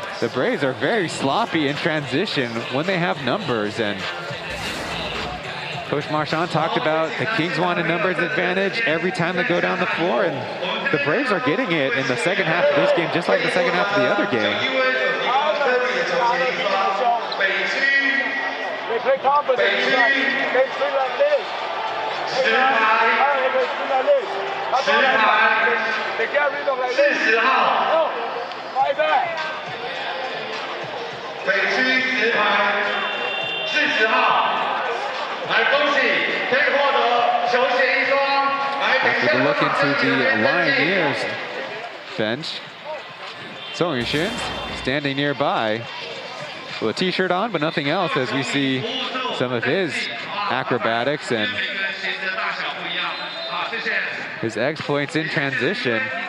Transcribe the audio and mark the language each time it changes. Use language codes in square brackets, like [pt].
[en] The Braves are very sloppy in transition when they have numbers, and Coach Marchand talked about the Kings want a numbers advantage every time they go down the floor, and the Braves are getting it in the second half of this game, just like the second half of the other game. They play confident. They play like this. They get rhythm like this. No, fight back. [zh] 北区直排40号，来恭喜可以获得球鞋一双。 [en] After the look into the Lioneers bench, Song Yuxin standing nearby with a t-shirt on, but nothing else, as we see some of his acrobatics and his exploits in transition.